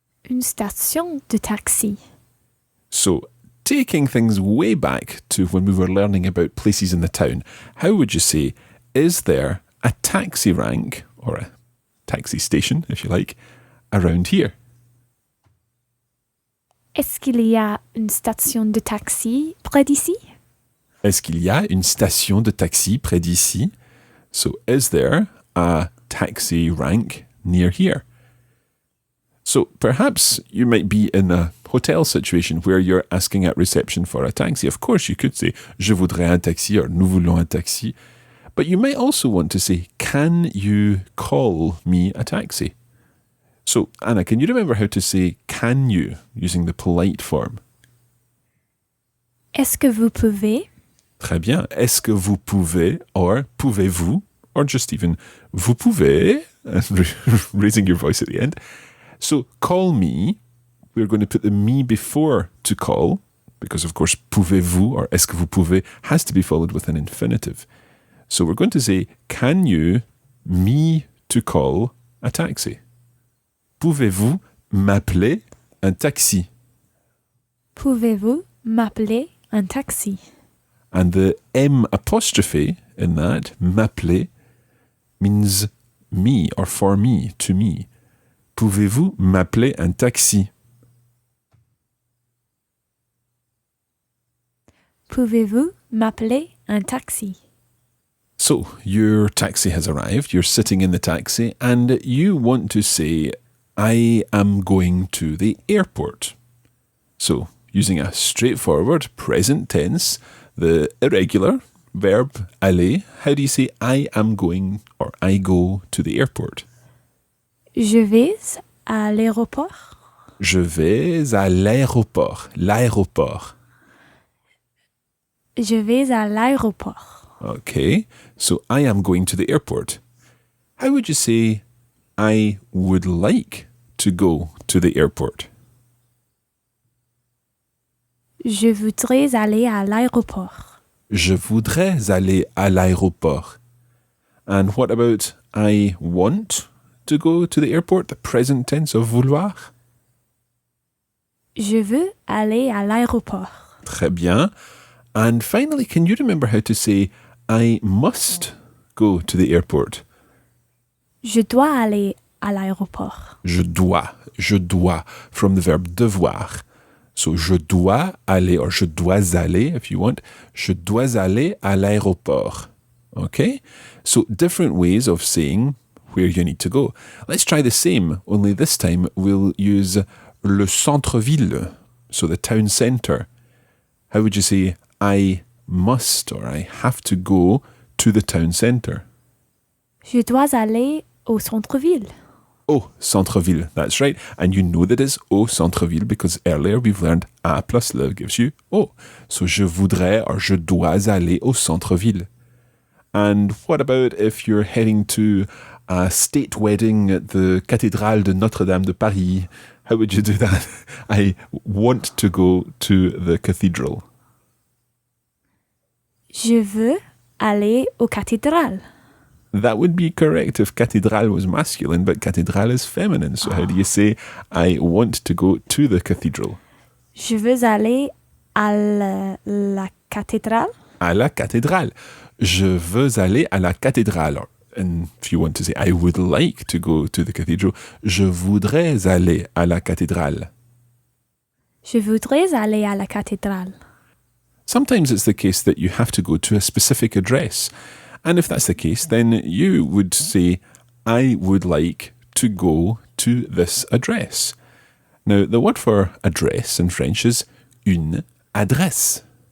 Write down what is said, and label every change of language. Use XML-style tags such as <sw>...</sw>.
<fr>Une station de taxi.</fr> <en>So, taking things way back to when we were learning about places in the town, how would you say, is there a taxi rank, or a taxi station, if you like, around here?</en> <fr>Est-ce qu'il y a une station de taxi près d'ici? Est-ce qu'il y a une station de taxi près d'ici?</fr> <en>So, is there a taxi rank near here? So, perhaps you might be in a hotel situation where you're asking at reception for a taxi. Of course, you could say,</en> <fr>je voudrais un taxi,</fr> <en>or</en> <fr>nous voulons un taxi.</fr> <en>But you might also want to say, can you call me a taxi? So, Anna, can you remember how to say can you using the polite form?</en> <fr>Est-ce que vous pouvez? Très bien. Est-ce que vous pouvez,</fr> <en>or</en> <fr>pouvez-vous,</fr> <en>or just even</en> <fr>vous pouvez,</fr> <en>raising your voice at the end. So, call me, we're going to put the me before to call, because of course,</en> <fr>pouvez-vous,</fr> <en>or</en> <fr>est-ce que vous pouvez,</fr> <en>has to be followed with an infinitive. So, we're going to say, can you me to call a taxi?</en> <fr>Pouvez-vous m'appeler un taxi? Pouvez-vous m'appeler un taxi?</fr> <en>And the M apostrophe in that, m'appeler, means me, or for me, to me.</en> <fr>Pouvez-vous m'appeler un taxi? Pouvez-vous m'appeler un taxi?</fr> <en>So, your taxi has arrived, you're sitting in the taxi, and you want to say, I am going to the airport. So, using a straightforward present tense, the irregular verb aller, how do you say I am going, or I go to the airport?</en> <fr>Je vais à l'aéroport. Je vais à l'aéroport. L'aéroport. Je vais à l'aéroport.</fr> <en>Okay, so I am going to the airport. How would you say I would like to go to the airport?</en> <fr>Je voudrais aller à l'aéroport. Je voudrais aller à l'aéroport.</fr> <en>And what about I want to go to the airport, the present tense of vouloir?</en> <fr>Je veux aller à l'aéroport. Très bien.</fr> <en>And finally, can you remember how to say, I must go to the airport?</en> <fr>Je dois aller à l'aéroport. Je dois,</fr> <en>from the verb devoir.</en> <fr>So, je dois aller, or je dois aller,</fr> <en>if you want.</en> <fr>Je dois aller à l'aéroport.</fr> <en>Okay? So, different ways of saying where you need to go. Let's try the same, only this time we'll use le centre-ville, so the town centre. How would you say, I must, or I have to go to the town centre?</en> <fr>Je dois aller au centre-ville. Au centre-ville,</fr> <en>that's right. And you know that it's</en> <fr>au centre-ville</fr> <en>because earlier we've learned a plus le gives you au.</en> <fr>So je voudrais or je dois aller au centre-ville.</fr> <en>And what about if you're heading to a state wedding at the Cathédrale de Notre-Dame de Paris? How would you do that? I want to go to the cathedral.</en> <fr>Je veux aller aux cathédrales.</fr> <en>That would be correct if cathédrale was masculine, but cathédrale is feminine. So how do you say, I want to go to the cathedral?</en> <fr>Je veux aller à la cathédrale. À la cathédrale. Je veux aller à la cathédrale.</fr> <en>And if you want to say, I would like to go to the cathedral,</en> <fr>je voudrais aller à la cathédrale. Je voudrais aller à la cathédrale.</fr> <en>Sometimes it's the case that you have to go to a specific address. And if that's the case, then you would say, I would like to go to this address. Now, the word for address in French is une adresse.</en>